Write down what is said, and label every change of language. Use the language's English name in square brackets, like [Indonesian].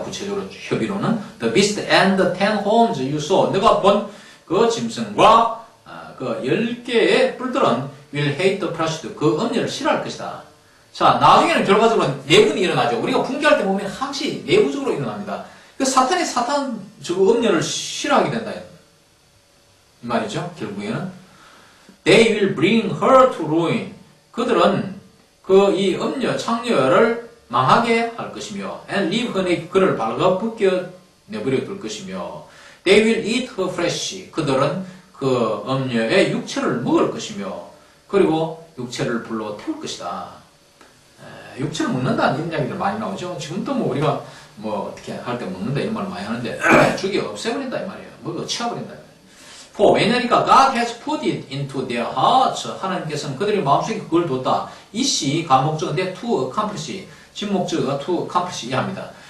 [Korean] 구체적으로 협의로는 [English] The beast and the 10 horns you saw. [Korean] 내가 본 그 짐승과 그 10개의 뿔들은 [English] will hate the prostitute. [Korean] 그 음녀를 싫어할 것이다. 자, 나중에는 결과적으로 내분이 일어나죠. 우리가 붕괴할 때 보면 항시 내부적으로 일어납니다. 그 사탄이 저거 음녀를 싫어하게 된다. 이 말이죠. 결국에는 [English] They will bring her to ruin. [Korean] 그들은 이 음녀, 창녀를 망하게 할 것이며 [English] and leave her naked. [Korean] 그를 발가벗겨 내버려 둘 것이며 [English] They will eat her flesh. [Korean] 그들은 그 음녀의 육체를 먹을 것이며 그리고 육체를 불러 태울 것이다. 육체를 먹는다는 이런 이야기들 많이 나오죠. 지금도 뭐 우리가 뭐 어떻게 할 때 먹는다 이런 말 많이 하는데 죽여 없애버린다 이 말이에요. 먹어 치워버린다. [English] For [Korean] 왜냐니까 [English] God has put it into their hearts. [Korean] 하나님께서는 그들의 마음속에 그걸 뒀다. 이시 가목적인데 [English] to accomplish. [Korean] 진목적어가 [English] to accomplish [Korean] 이해합니다.